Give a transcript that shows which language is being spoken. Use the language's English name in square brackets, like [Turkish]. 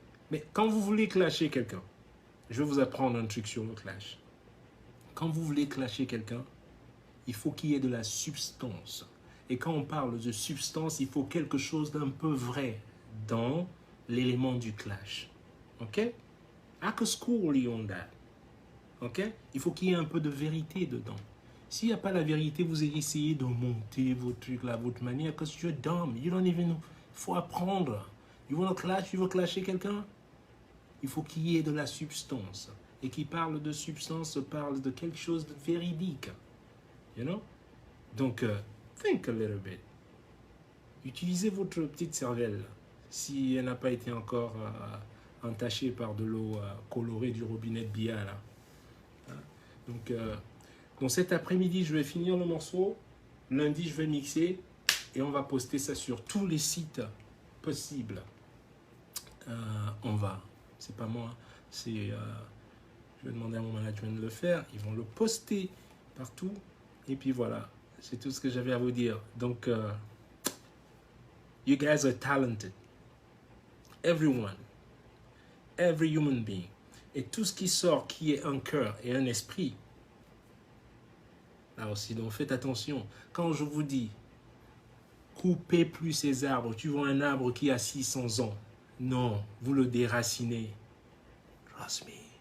[French] Mais quand vous voulez clasher quelqu'un, je vais vous apprendre un truc sur le clash. Quand vous voulez clasher quelqu'un, il faut qu'il y ait de la substance. Et quand on parle de substance, il faut quelque chose d'un peu vrai dans l'élément du clash. OK? [English] I could school you on that. OK? [French] Il faut qu'il y ait un peu de vérité dedans. S'il n'y a pas la vérité, vous essayez de monter vos trucs là, votre manière, parce que [English] you're dumb. You don't even know. [French] Il faut apprendre. [English] You want to clash? [French] You veux clasher quelqu'un? Il faut qu'il y ait de la substance. Et qui parle de substance parle de quelque chose de véridique. [English] You know? [French] Donc, [English] think a little bit. [French] Utilisez votre petite cervelle. Si elle n'a pas été encore entachée par de l'eau colorée du robinet de Bia, là. Donc cet après-midi, je vais finir le morceau. Lundi, je vais mixer. Et on va poster ça sur tous les sites possibles. On va. C'est pas moi. C'est... je vais demander à mon management de le faire. Ils vont le poster partout. Et puis voilà. C'est tout ce que j'avais à vous dire. [English] Donc, you guys are talented. Everyone. Every human being. [French] Et tout ce qui sort, qui est un cœur et un esprit. Là aussi, donc faites attention. Quand je vous dis, coupez plus ces arbres. Tu vois un arbre qui a 600 ans. Non, vous le déracinez. [English] Trust me.